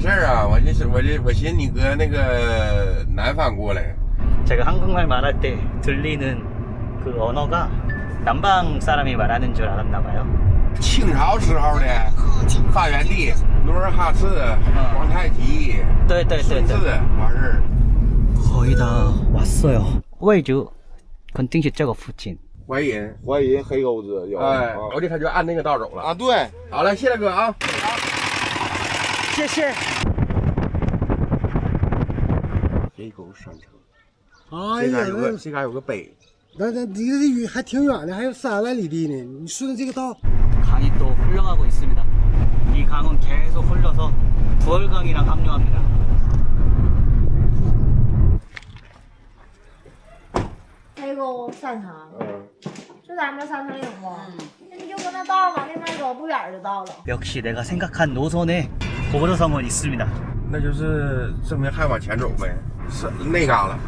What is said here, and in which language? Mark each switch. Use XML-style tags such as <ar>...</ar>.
<zh>是啊，我寻思你搁那个南方过来。</zh> <ko>제가 한국말 말할 때 들리는 그 언어가 남방 사람이 말하는 줄 알았나 봐요.</ko> <zh>清朝时候的发源地，努尔哈赤、皇太极、顺治完事儿。</zh> <ko>거의 다 왔어요.</ko> <zh>位置肯定是这个附近。淮阴，淮阴黑沟子有。哎，我这他就按那个道走了。啊，对，好了，谢了哥啊。谢谢。黑沟山城，哎呀，这嘎有个碑。那离这雨还挺远的，还有3万里地呢。你顺着这个道，</zh> <ko>강이 또 흘러가고 있습니다. 이 강은 계속 흘러서 부월강이랑 합류합니다.</ko> <zh>黑沟山城，就咱们山城岭不？那你就搁那道往那边走，不远就到了。</zh> <ko>역시 내가 생각한 노선에 고구려성은 있습니다.</ko> <zh>那就是证明还往前走呗，是那嘎了，</zh>